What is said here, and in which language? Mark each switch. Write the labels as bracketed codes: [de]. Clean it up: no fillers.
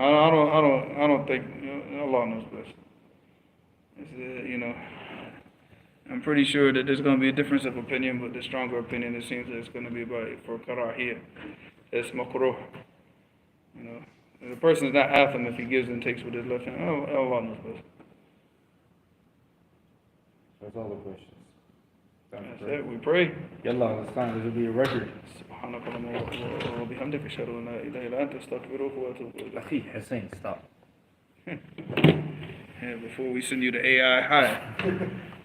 [en] I don't think Allah knows best. It's, I'm pretty sure that there's going to be a difference of opinion, but the stronger opinion, it seems that it's going to be about it for karahiyah. It's makruh. The person is not atham if he gives and takes with his left hand. Allah knows best. That's all the questions. That's it. We pray. Yalla, it's time. This will be a record. [ar] سبحانك اللهم وبحمدك أشهد أن لا إله إلا أنت أستغفرك وأتوب إليك. [en] Akhi, Hussein, stop. Yeah, before we send you to AI high.